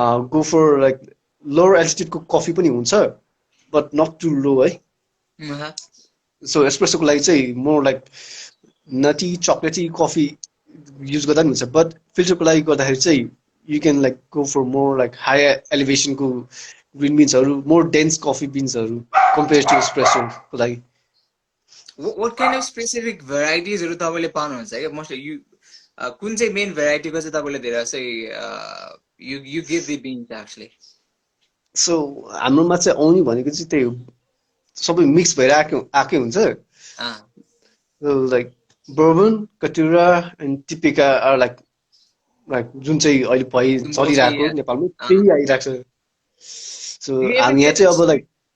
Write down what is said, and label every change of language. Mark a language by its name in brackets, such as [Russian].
[English] go for like lower altitude को coffee पनि हुन्छ but not too low है so espresso को लागि चाहिँ more like nutty chocolatey coffee use गर्दा पनि हुन्छ but filter को लागि गर्दाखेरि चाहिँ you can like go for more like higher elevation को green beans are more dense coffee beans are compared to espresso like what kind of specific varieties are तपाईले पाउनुहुन्छ के mostly you कुन चाहिँ main variety को चाहिँ तपाईले धेरै चाहिँ you give the beans actually [Nepali] so हाम्रोमा चाहिँ आउने भनेको चाहिँ त्यही सबै मिक्स भएर आके हुन्छ [English] so like bourbon caturra and typica are like [Nepali] जुन चाहिँ अहिले भइ चलिरहेको नेपालमा त्यही आइराख्छ So हामी यहाँ चाहिँ अब लाइक